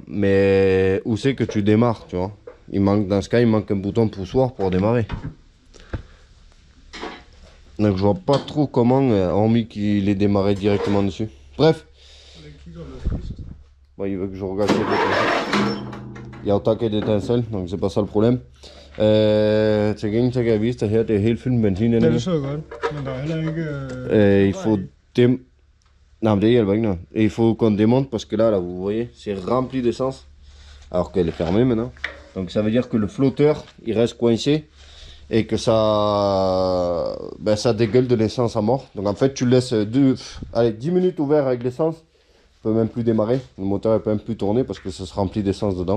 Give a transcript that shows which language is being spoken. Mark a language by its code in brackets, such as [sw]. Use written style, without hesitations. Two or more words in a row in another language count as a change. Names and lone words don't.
[fr] Mais où c'est que tu démarres, tu vois? Dans ce cas, il manque un bouton poussoir pour démarrer. Donc je vois pas trop comment, hormis qu'il est démarré directement dessus. Bref. Bon, il veut que je regarde. Il y a autant qu'il d'étincelles, donc c'est pas ça le problème. [da] Til gengæld så kan jeg vise dig her, det er helt fyldt med benzin. Ja, det så jeg godt, men der er heller ikke... [fr] Il faut non, mais il y a il faut qu'on démonte parce que là, vous voyez, c'est rempli d'essence. Alors qu'elle est fermée maintenant. Donc ça veut dire que le flotteur, il reste coincé. Et que ça, ça dégueule de l'essence à mort. Donc en fait tu laisses 10 minutes ouvert avec l'essence, il peut même plus démarrer, le moteur ne peut même plus tourner parce que ça se remplit d'essence dedans.